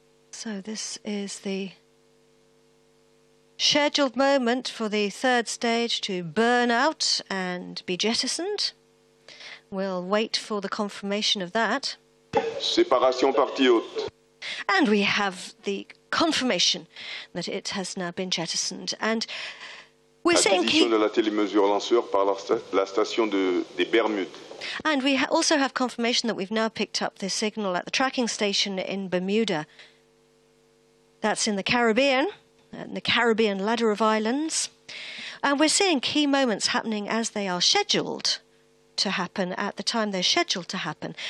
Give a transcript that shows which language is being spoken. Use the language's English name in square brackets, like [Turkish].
[English] So this is the scheduled moment for the 3rd stage to burn out and be jettisoned. We'll wait for the confirmation of that. [French] Séparation partie haute. [English] And we have the confirmation that it has now been jettisoned. And we're seeing [French] de la télémesure lanceur par la station des Bermudes. [English] And we also have confirmation that we've now picked up the signal at the tracking station in Bermuda. That's in the Caribbean ladder of islands. And we're seeing key moments happening as they are scheduled to happen at the time they're scheduled to happen.